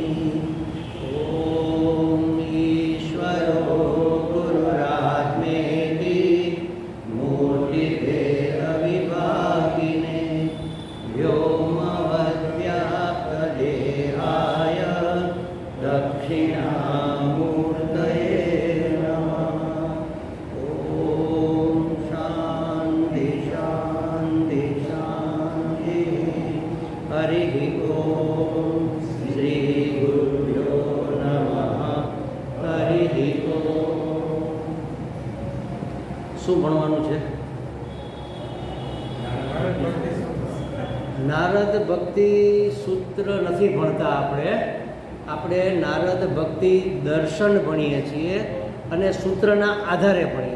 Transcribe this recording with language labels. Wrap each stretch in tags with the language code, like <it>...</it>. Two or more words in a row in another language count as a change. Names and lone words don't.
<sa>ॐ ईश्वरो गुरुरात्मेति मूर्तिभेदविभागिने व्योमवद्व्याप्तदेहाय दक्षिणामूर्तये नमः। ॐ शान्ति शान्ति शान्तिः। हरिः ॐ श्रीगुरुभ्यो नमः। हरिः ॐ।</sa> <gu>શું ભણવાનું છે? નારદ ભક્તિ સૂત્ર નથી ભણતા આપણે નારદ ભક્તિ દર્શન ભણીએ છીએ અને સૂત્રના આધારે ભણીએ.</gu>